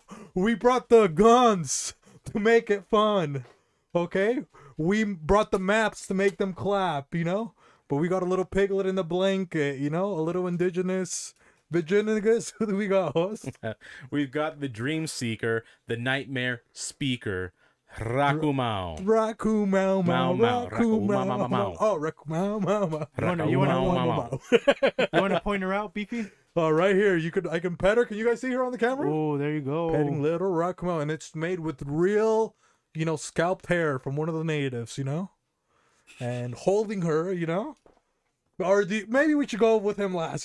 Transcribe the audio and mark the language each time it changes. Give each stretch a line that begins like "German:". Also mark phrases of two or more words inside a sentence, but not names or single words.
English: We brought the guns to make it fun, okay. We brought the maps to make them clap, you know. But we got a little piglet in the blanket, you know, a little indigenous Virginigas, who do we got, host? We've got the Dream Seeker, the Nightmare Speaker, Rakumao. Raku Mau Mau, Mau, Raku Raku Mau Mau, Mau Mau. Oh, Raku Mau Mau Mau. You wanna- Mau, Mau, Mau. You want to point her out, Beefy? Oh, right here. I can pet her. Can you guys see her on the camera? Oh, there you go. Petting little Raku Mau, and it's made with real, scalped hair from one of the natives, and holding her, Or maybe we should go with him last.